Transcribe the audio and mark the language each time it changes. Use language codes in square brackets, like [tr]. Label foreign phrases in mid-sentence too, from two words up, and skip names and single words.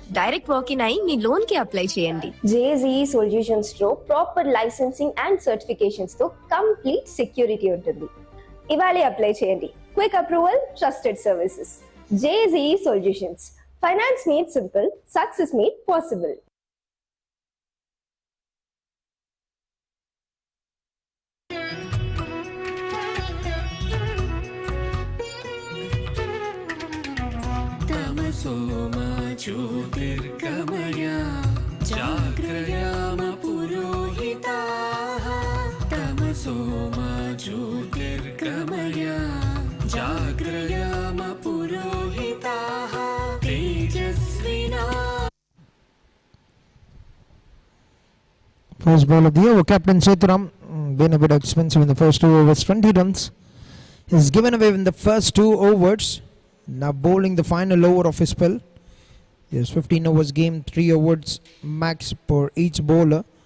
[en] direct walk-in [te] అయి మీ లోన్ కి అప్లై చేయండి. JSAAP సొల్యూషన్స్ లో [en] proper licensing and certifications [te] తో [en] complete security [te] ఉంటుంది. ఇవాళే అప్లై చేయండి. [en] quick approval, trusted services. JSAAP సొల్యూషన్స్. finance made simple, success made possible. [sa] सोमा ज्योतिर्गमय जाग्रयाम पुरोहिताः तमसो मा ज्योतिर्गमय जाग्रयाम पुरोहिताः तेजस्विना. [en] First ball of the over, Captain Sethuram, been a bit expensive in the first 2 overs. 20 runs is given away in the first 2 overs. Now bowling the final over of his spell. Yes, 15 overs game, 3 overs max for each bowler.